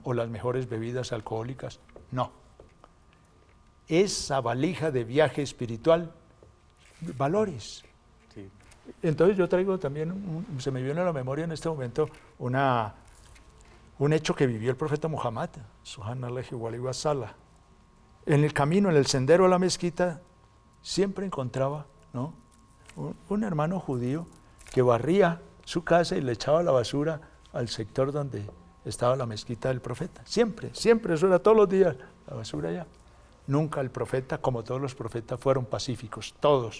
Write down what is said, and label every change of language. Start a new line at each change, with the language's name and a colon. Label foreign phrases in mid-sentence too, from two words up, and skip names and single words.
Spanish: O las mejores bebidas alcohólicas, no. Esa valija de viaje espiritual, valores. Sí. Entonces yo traigo también, se me viene a la memoria en este momento un hecho que vivió el profeta Muhammad,
Arabic: سبحان الله وآله وسلم.
Spanish: En el camino, en el sendero a la mezquita, siempre encontraba, ¿no?, un hermano judío que barría su casa y le echaba la basura al sector donde estaba la mezquita del profeta. Siempre, siempre, eso era todos los días, la basura allá. Nunca el profeta, como todos los profetas, fueron pacíficos, todos.